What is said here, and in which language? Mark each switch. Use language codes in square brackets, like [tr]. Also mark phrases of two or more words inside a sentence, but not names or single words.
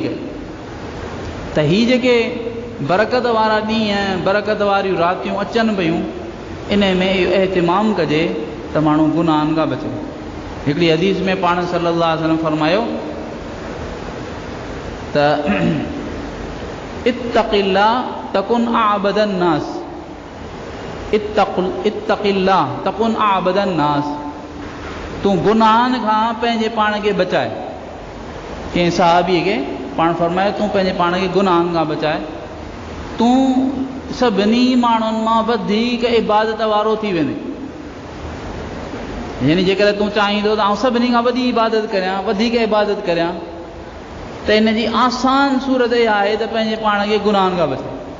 [sd] त ही जेके बरकत वारा ॾींहं, बरकत वारियूं रातियूं अचनि पियूं, इन में इहो एहतिमाम कजे त माण्हू गुनाहनि खां बचे। हिकिड़ी हदीस में पाण [ar] صلى الله عليه وسلم [sd] फरमायो त [ar] اتق الله تكن أعبد الناس, اتق الله تكن أعبد الناس, [sd] तूं गुनाहनि खां पंहिंजे पाण खे बचाए। कंहिं सहाबीअ खे पाण फरमायो तूं पंहिंजे पाण खे गुनाहनि खां बचाए, तूं सभिनी माण्हुनि मां वधीक इबादत वारो थी वेंदे। यानी जेकॾहिं तूं चाहींदो त आउं सभिनी खां वॾी इबादत करियां, वधीक इबादत करियां, त इन जी आसान सूरत इहा आहे त पंहिंजे पाण खे गुनाहनि खां बचाए।